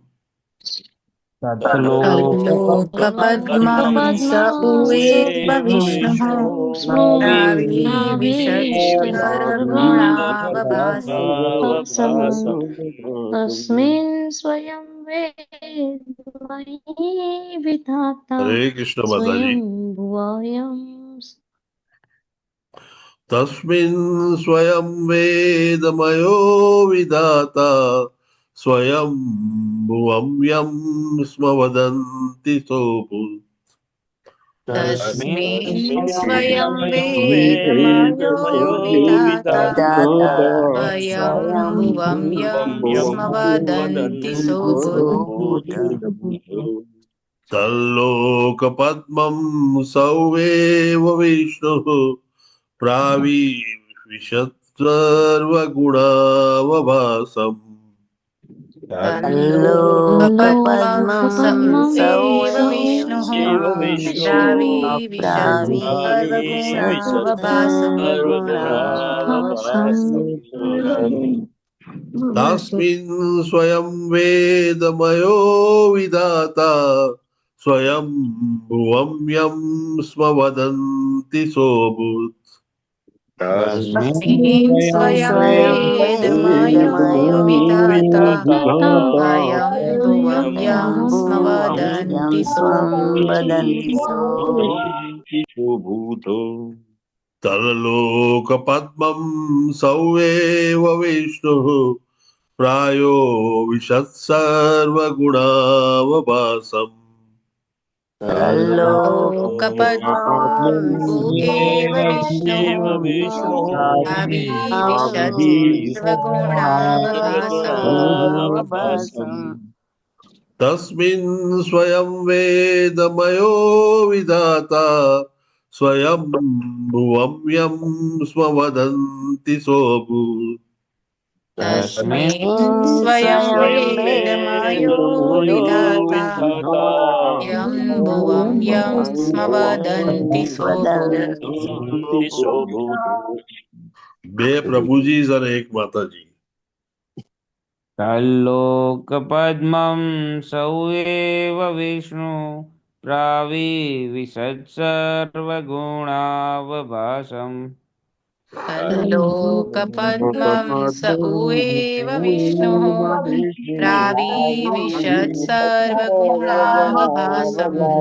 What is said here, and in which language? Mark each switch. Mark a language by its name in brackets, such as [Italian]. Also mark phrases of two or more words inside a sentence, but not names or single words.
[Sanskrit] તલ્લોકપદ્મં સૌએવ વિષ્ણુઃ પ્રાવિશત સર્વગુણાવભાસં તસ્મિन् स्वयं वेदमयि विधाता [Gujarati] હરે કૃષ્ણ માતાજી. [Sanskrit] स्वयंभुवोऽयं તસ્મિન સ્વયં વેદમયો વિધાતા સ્વયં ભુવં યમ સ્મ વદંતિ સોભૂત. तस्मिन् स्वयं वेदमयो विधाता स्वयंभुवं यं स्म वदन्ति सोऽभूत् તલ્લોકપદ્મં સૌએવ વિષ્ણુઃ પ્રાવિશત સર્વગુણાવભાસમ. તલ્લોકપદ્મં સૌએવ વિષ્ણુઃ પ્રાવિશત સર્વગુણાવભાસં તસ્મિન સ્વયં વેદમયો વિધાતા સ્વયં ભુવં યમ સ્મ વદંતિ સોભૂત. તસ્મિन् स्वयं वेदमयो विधाता स्वयंभुवं यं स्म वदन्ति सोऽभूत् તલ્લોકપદ્મં સૌએવ વિષ્ણુઃ પ્રાયો વિશત સર્વગુણાવભાસમ. તલ્લોકપદ્મં એવ વિષ્ણુઃ આવિર્વિશત સર્વગુણાવભાસં તસ્મિન સ્વયં વેદમયો વિધાતા સ્વયં ભુવં યમ સ્મ વદંતિ સોભૂત. તસ્મિन् स्वयं वेदमयो विधाता यं भुवं यं स्म वदन्ति सोऽभूत् [Gujarati] બે પ્રભુજી અને એક માતાજી. [Sanskrit] તલ્લોકપદ્મં સૌએવ વિષ્ણુ પ્રાવિવિશત્સર્વગુણાવભાસम् તલ્લોકપદ્મં સ ઉએવ વિષ્ણુઃ પ્રાવિવિશत् સર્વગુણાવભાસम्